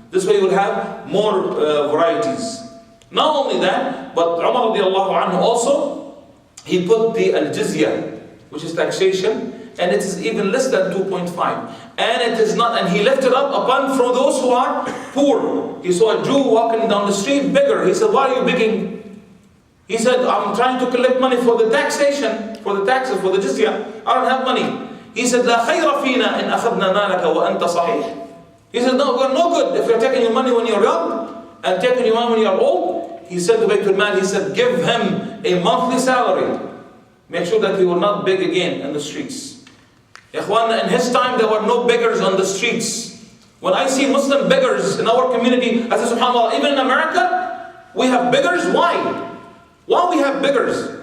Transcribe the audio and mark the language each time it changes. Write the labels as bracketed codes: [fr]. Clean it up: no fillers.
[en] This way you will have more varieties. Not only that, but Umar radiallahu anhu also, he put the al-jizya, which is taxation, and it is even less than 2.5. And it is not, and he left it up upon for those who are poor. He saw a Jew walking down the street, beggar. He said, why are you begging? He said, I'm trying to collect money for the taxation, for the taxes, for the jizya. I don't have money. [ar] He said, لا خير فينا إن أخذنا مالك وأنت صحيح. [en] He said, no, we're no good if you're taking your money when you're young and taking your money when you're old. He said to Baytul Mal, he said, give him a monthly salary. Make sure that he will not beg again in the streets. Ikhwan, in his time there were no beggars on the streets. When I see Muslim beggars in our community, I say, subhanAllah, even in America, we have beggars. Why? Why we have beggars?